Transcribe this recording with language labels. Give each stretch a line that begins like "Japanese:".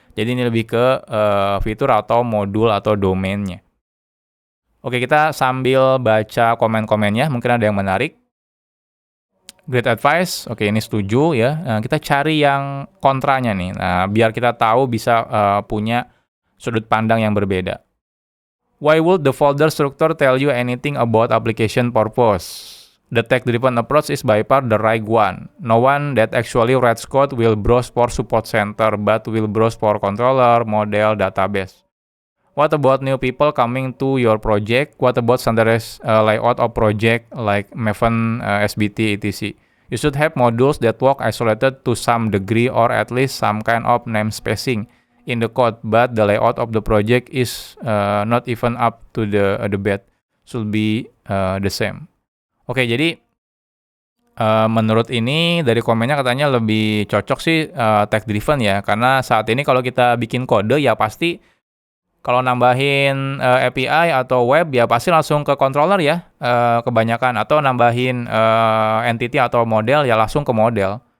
Indonesian: Jadi ini lebih ke fitur atau modul atau domainnya. Oke, kita sambil baca komen-komennya, mungkin ada yang menarik.
English: Great advice,
Indonesian: oke ini setuju ya. Nah, kita cari yang kontranya nih. Nah, biar kita tahu bisa punya sudut pandang yang berbeda.
English: Why would the folder structure tell you anything about application purpose? The tech-driven approach is by far the right one. No one that actually writes code will browse for support center, but will browse for controller, model, database. What about new people coming to your project? What about standardized layout of project like Maven, SBT, etc.? You should have modules that work isolated to some degree or at least some kind of namespacing in the code, but the layout of the project is not even up to the bed. Should be the same.
Indonesian: Oke, jadi menurut ini dari komennya katanya lebih cocok sih tech driven ya, karena saat ini kalau kita bikin kode ya pasti kalau nambahin API atau web ya pasti langsung ke controller ya kebanyakan, atau nambahin entity atau model ya langsung ke model.